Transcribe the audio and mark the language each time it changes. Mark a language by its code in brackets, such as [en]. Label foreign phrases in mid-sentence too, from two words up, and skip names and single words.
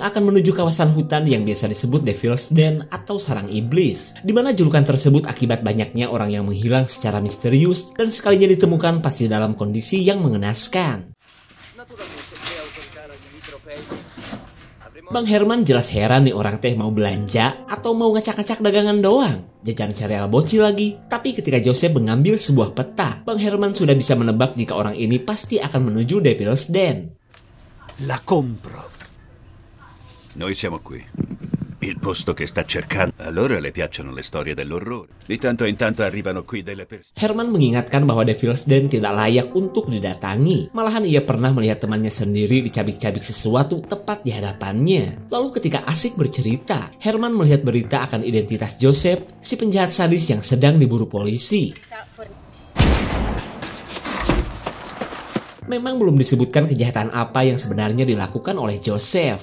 [id] akan menuju kawasan hutan yang biasa disebut Devil's Den atau sarang iblis, di mana julukan tersebut akibat banyaknya orang yang menghilang secara misterius dan sekalinya ditemukan pasti dalam kondisi yang mengenaskan. Bang Herman jelas heran nih orang teh mau belanja atau mau ngacak-ngacak dagangan doang. Jajan sereal bocil lagi. Tapi ketika Joseph mengambil sebuah peta, Bang Herman sudah bisa menebak jika orang ini pasti akan menuju Devil's Den. [it] La compro. Noi siamo qui. Il posto che sta cercando. A loro le piacciono le storie dell'orrore. Di tanto in tanto arrivano qui delle persone. [id] Herman mengingatkan bahwa Devil's Den tidak layak untuk didatangi. Malahan ia pernah melihat temannya sendiri dicabik-cabik sesuatu tepat di hadapannya. Lalu ketika asik bercerita, Herman melihat berita akan identitas Joseph, si penjahat sadis yang sedang diburu polisi. Memang belum disebutkan kejahatan apa yang sebenarnya dilakukan oleh Joseph.